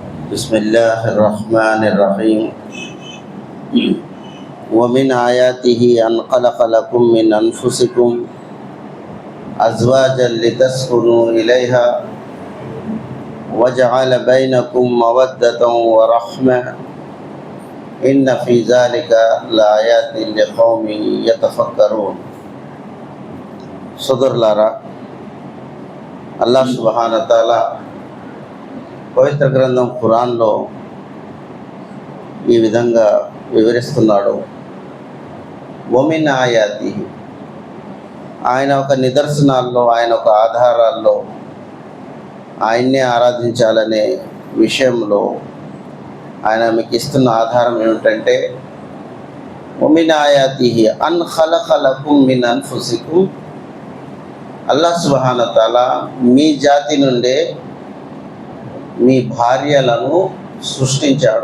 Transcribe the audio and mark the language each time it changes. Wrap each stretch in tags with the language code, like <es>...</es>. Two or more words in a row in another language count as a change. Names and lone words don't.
<ar>بسم الله الرحمن الرحيم ومن آياته أن خلق لكم من أنفسكم أزواجا لتسكنوا إليها وجعل بينكم مودة ورحمة إن في ذلك لآيات لقوم يتفكرون.</ar> <te>సోదరులారా,</te> <ar>الله سبحانه وتعالى</ar> <te>పవిత్ర గ్రంథం ఖురాన్లో ఈ విధంగా వివరిస్తున్నాడు.</te> <ar>ومن آيات,</ar> <te>ఆయన ఒక నిదర్శనాల్లో, ఆయన ఒక ఆధారాల్లో ఆయన్నే ఆరాధించాలనే విషయంలో ఆయన మీకు ఇస్తున్న ఆధారం ఏమిటంటే,</te> <ar>ومن آيات أن خلق لكم من أنفسكم, الله سبحانه وتعالى</ar> <te>మీ జాతి నుండే మీ భార్యలను సృష్టించాడు.</te>